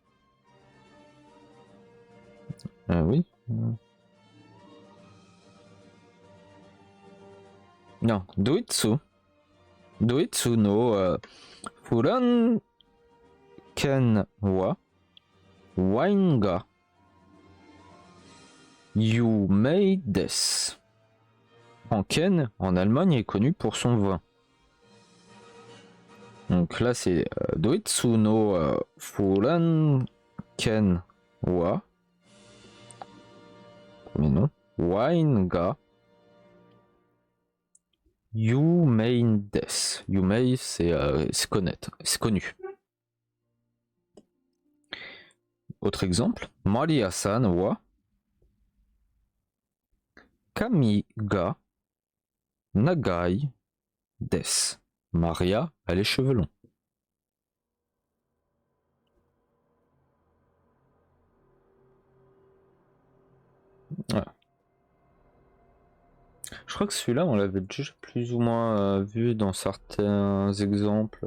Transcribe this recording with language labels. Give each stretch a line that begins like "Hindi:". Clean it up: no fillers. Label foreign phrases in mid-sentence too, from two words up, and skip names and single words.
French: Oui. Non, Doitsu.
Japanese: ドイツのフランケンはワインが有名です.
French: En Ken, en Allemagne, est connu pour son vin. Donc là, c'est
Japanese: ドイツのフランケンは.
French: Premier nom.
Japanese: ワインが有名です.
French: Yumei, c'est connaître, c'est connu. Autre exemple.
Japanese: マリアさんは髪が長いです.
French: Maria a les cheveux longs. Voilà. Je crois que celui-là, on l'avait déjà plus ou moins vu dans certains exemples.